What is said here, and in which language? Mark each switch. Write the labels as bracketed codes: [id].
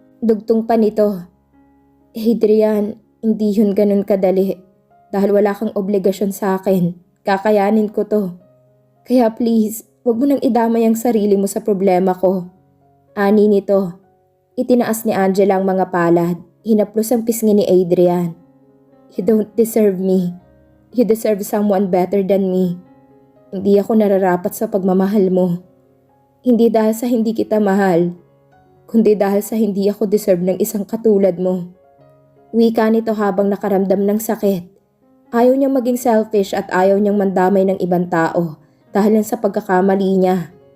[tl] Dugtong pa nito. Adrian, hindi yun ganun kadali. Dahil wala kang obligasyon sa akin. Kakayanin ko to. Kaya please, wag mo nang idamay ang sarili mo sa problema ko. Ani nito. Itinaas ni Angela ang mga palad. Hinaplos ang pisngi ni Adrian. [en] You don't deserve me. You deserve someone better than me. [tl] Hindi ako nararapat sa pagmamahal mo. Hindi dahil sa hindi kita mahal, kundi dahil sa hindi ako deserve ng isang katulad mo. Wika nito habang nakaramdam ng sakit. Ayaw niyang maging selfish at ayaw niyang mandamay ng ibang tao dahil sa pagkakamali niya.